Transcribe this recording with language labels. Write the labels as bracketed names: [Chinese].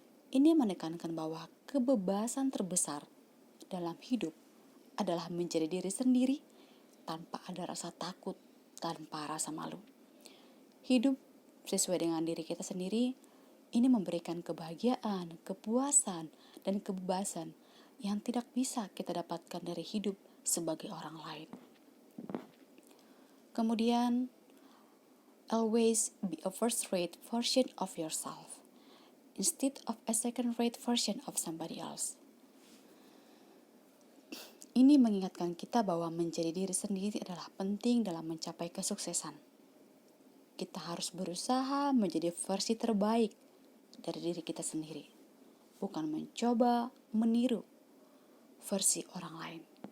[Indonesian] Ini menekankan bahwa kebebasan terbesar dalam hidup adalah menjadi diri sendiri tanpa ada rasa takut, tanpa rasa malu. Hidup sesuai dengan diri kita sendiri, ini memberikan kebahagiaan, kepuasan, dan kebebasan yang tidak bisa kita dapatkan dari hidup sebagai orang lain. [English] Kemudian, always be a first-rate version of yourself instead of a second-rate version of somebody else. [Indonesian] Ini mengingatkan kita bahwa menjadi diri sendiri adalah penting dalam mencapai kesuksesan. Kita harus berusaha menjadi versi terbaik dari diri kita sendiri, bukan mencoba meniru versi orang lain.